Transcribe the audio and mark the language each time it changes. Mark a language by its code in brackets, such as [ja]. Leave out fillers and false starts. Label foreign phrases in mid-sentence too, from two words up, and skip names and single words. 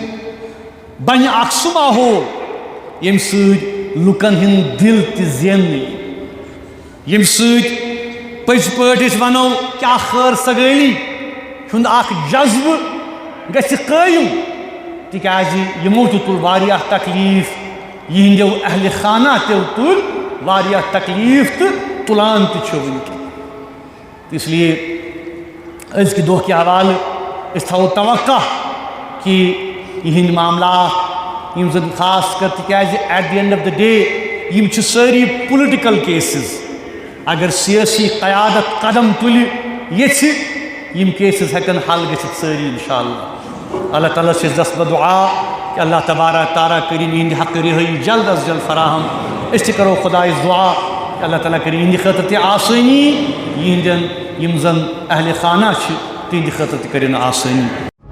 [ks] بنہِ اکھ سُہ ماحول ییٚمہِ سۭتۍ لُکن ہٕنٛدۍ دِل تہِ زیننہٕ یی ییٚمہِ سۭتۍ پٔزۍ پٲٹھۍ أسۍ ونو کہِ اکھ خٲر سگٲلی ہُنٛد اکھ جذبہٕ گژھِ قٲیِم تِکیٛازِ یِمو تہِ تُل واریاہ تکلیٖف یِہنٛدیو اہلِ خانہ تہِ تُلۍ واریاہ تکلیٖف تہٕ تُلان تہِ چھِ وٕنکٮ۪ن [ur] اس لیے [ks] أزکہِ دۄہ کہِ حوالہٕ أسۍ تھاوو توقع کہِ یِہنٛدۍ معاملات یِم زن خاص کر تِکیٛازِ [en] at the end of the day [ks] یِم چھِ سٲری [en] political cases [ks] اگر سیٲسی قیادت قدم تُلہِ یژھِ یِم کیسز ہٮ۪کن حل گٔژھِتھ سٲری انشاء اللہ اللہ تعالیٰ چھِ دست بدعا کہ اللہ تبارک تعالیٰ کٔرِنۍ یِہنٛدِ حقہٕ رِہٲیی جلد از جلد فراہم أسۍ تہِ کرو خۄدایس دعا کہ اللہ تعالیٰ کٔرِنۍ یِہنٛدِ خٲطرٕ تہِ آسٲنی یِہنٛدٮ۪ن یِم زن اہلِ خانہ چھِ تِہنٛدِ خٲطرٕ تہِ کٔرِنۍ آسٲنی